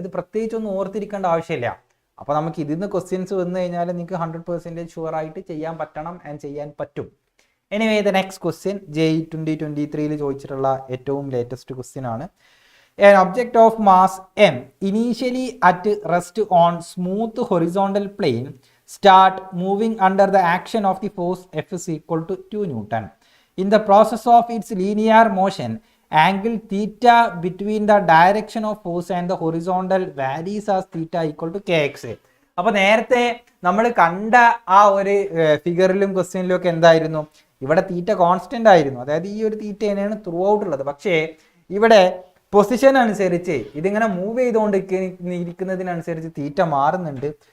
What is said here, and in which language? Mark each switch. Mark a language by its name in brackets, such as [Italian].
[Malayalam] അതായത് പ്രത്യേകിച്ചൊന്നും ഓർത്തിരിക്കേണ്ട ആവശ്യമില്ല. അപ്പോൾ നമുക്ക് ഇതിൽ നിന്ന് ക്വസ്റ്റ്യൻസ് വന്നു കഴിഞ്ഞാൽ നിങ്ങൾക്ക് 100% ഷുവർ ആയിട്ട് ചെയ്യാൻ പറ്റണം ആൻഡ് ചെയ്യാൻ പറ്റും. [English] anyway the next question [Malayalam] JEE 2023 ചോദിച്ചിട്ടുള്ള ഏറ്റവും ലേറ്റസ്റ്റ് ക്വസ്റ്റ്യൻ ആണ്. [English] An object of mass m initially at rest on smooth horizontal plane start moving under the action of the force F is equal to 2 Newton. In the process of its linear motion, angle theta between the direction of force and the horizontal varies as theta equal to kx. [Malayalam] അപ്പോൾ നേരത്തെ നമ്മൾ കണ്ട ആ ഒരു ഫിഗറിലും ക്വസ്റ്റ്യനിലും ഒക്കെ എന്തായിരുന്നു, ഇവിടെ തീറ്റ constant ആയിരുന്നു, അതായത് ഈ ഒരു തീറ്റ തന്നെയാണ് ത്രൂ ഔട്ട് ഉള്ളത്. പക്ഷേ ഇവിടെ പൊസിഷൻ അനുസരിച്ച് ഇതിങ്ങനെ മൂവ് ചെയ്തുകൊണ്ടിരിക്കുന്നതിനനുസരിച്ച് തീറ്റ മാറുന്നുണ്ട്.